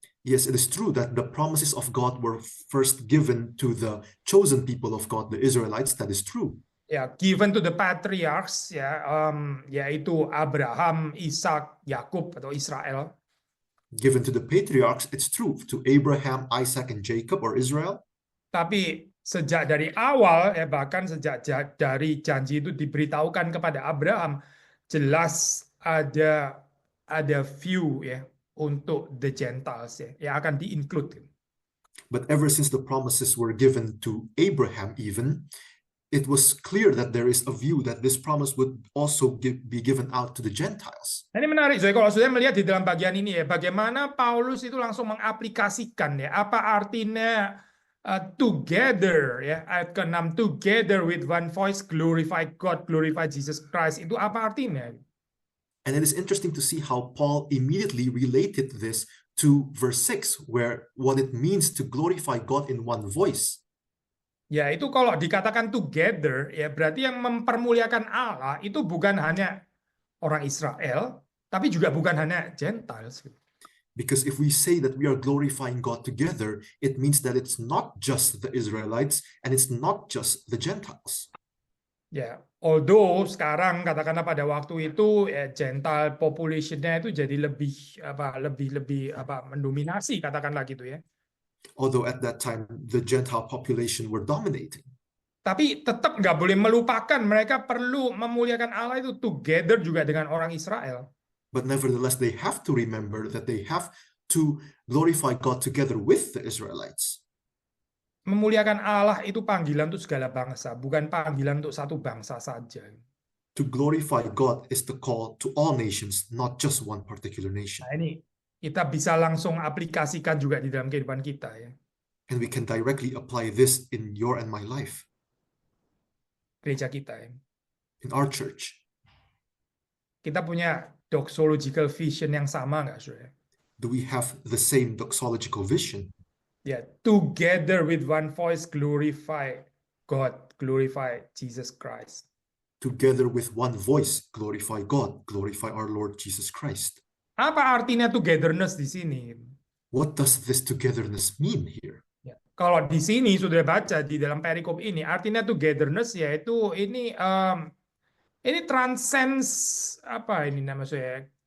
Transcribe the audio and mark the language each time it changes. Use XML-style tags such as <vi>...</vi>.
<en>Yes, it is true that the promises of God were first given to the chosen people of God, the Israelites. That is true.</en> <id>Ya,</id> <en>given to the patriarchs</en> <id>ya, yaitu Abraham, Ishak, Yakub atau Israel.</id> <en>Given to the patriarchs, it's true to Abraham, Isaac, and Jacob or Israel.</en> <id>Tapi sejak dari awal ya bahkan sejak dari janji itu diberitahukan kepada Abraham, jelas ada view ya untuk the Gentiles ya yang akan di-include.</id> <en>But ever since the promises were given to Abraham even, it was clear that there is a view that this promise would also be given out to the Gentiles.</en> <id>Ini menarik, Zoe, kalau sudah melihat di dalam bagian ini ya, bagaimana Paulus itu langsung mengaplikasikan ya, apa artinya together ya, ayat ke-6,</id> <en>together with one voice glorify God, glorify Jesus Christ,</en> <id>itu apa artinya?</id> <en>And it is interesting to see how Paul immediately related this to verse 6, where what it means to glorify God in one voice.</en> <id>Ya, itu kalau dikatakan together, ya berarti yang mempermuliakan Allah itu bukan hanya orang Israel, tapi juga bukan hanya Gentiles.</id> <en>Because if we say that we are glorifying God together, it means that it's not just the Israelites and it's not just the Gentiles.</en> <id>Ya, although sekarang katakanlah pada waktu itu Gentile population-nya itu jadi lebih mendominasi katakanlah gitu ya.</id> <en>Although at that time the Gentile population were dominating.</en> <id>Tapi tetap nggak boleh melupakan mereka perlu memuliakan Allah itu together juga dengan orang Israel.</id> <en>But nevertheless, they have to remember that they have to glorify God together with the Israelites.</en> <id>Memuliakan Allah itu panggilan untuk segala bangsa, bukan panggilan untuk satu bangsa saja.</id> <en>To glorify God is the call to all nations, not just one particular nation.</en> <id>Nah, ini kita bisa langsung aplikasikan juga di dalam kehidupan kita ya.</id> <en>And we can directly apply this in your and my life,</en> <id>Gereja kita ya.</id> <en>in our church.</en> <id>Kita punya doxological vision yang sama nggak, saudara?</id> <en>Do we have the same doxological vision? Ya, together with one voice glorify God, glorify Jesus Christ. Together with one voice, glorify God, glorify our Lord Jesus Christ.</en> <id>Apa artinya togetherness di sini?</id> <en>What does this togetherness mean here?</en> <id>Ya, kalau di sini sudah baca di dalam perikop ini, artinya togetherness yaitu ini transcends apa ini namanya?</id>